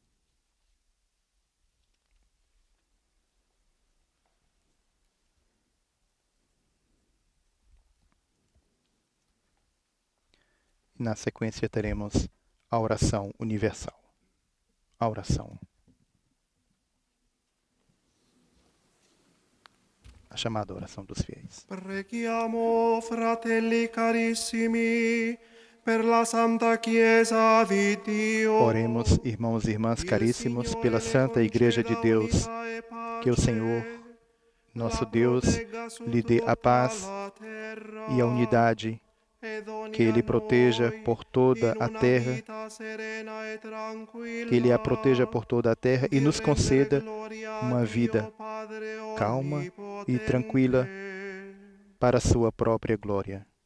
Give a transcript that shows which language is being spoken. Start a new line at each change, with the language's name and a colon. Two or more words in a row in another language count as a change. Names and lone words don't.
Portuguese: Na sequência teremos a oração universal. A oração. A chamada oração dos fiéis.
Italian: Preghiamo, fratelli carissimi, per la Santa Chiesa di Dio.
Portuguese: Oremos, irmãos e irmãs caríssimos, pela Santa Igreja de Deus, que o Senhor, nosso Deus, lhe dê a paz e a unidade, que Ele proteja por toda a terra, que Ele a proteja por toda a terra e nos conceda uma vida calma e tranquila para a sua própria glória.